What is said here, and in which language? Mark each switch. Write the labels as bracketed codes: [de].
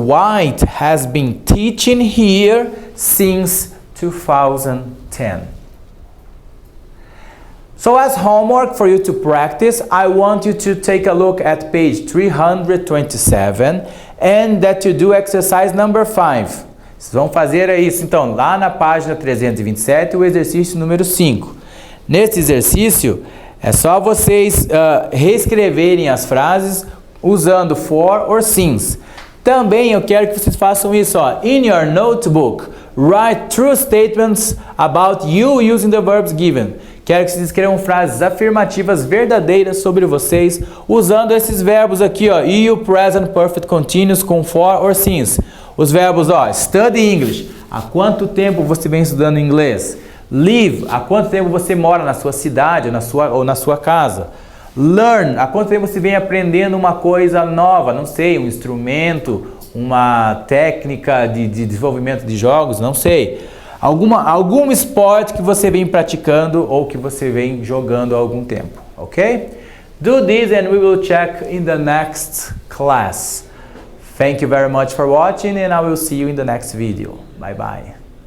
[en] White has been teaching here since 2010. So as homework for you to practice, I want you to take a look at page 327 and that you do exercise number 5. [pt] Vocês vão fazer isso então lá na página 327, o exercício número 5. Nesse exercício, é só vocês reescreverem as frases usando for or since. Também eu quero que vocês façam isso, ó. [en] In your notebook, write true statements about you using the verbs given. [pt] Quero que vocês escrevam frases afirmativas verdadeiras sobre vocês usando esses verbos aqui, ó. [en] You, present, perfect, continuous com for or since. [pt] Os verbos, ó, [en] study English. [pt] Há quanto tempo você vem estudando inglês? Live. Há quanto tempo você mora na sua cidade ou na sua casa? Learn. Há quanto tempo você vem aprendendo uma coisa nova? Não sei, um instrumento, uma técnica de desenvolvimento de jogos? Não sei. Algum esporte que você vem praticando ou que você vem jogando há algum tempo. Ok? [en] Do this and we will check in the next class. Thank you very much for watching and I will see you in the next video. Bye bye.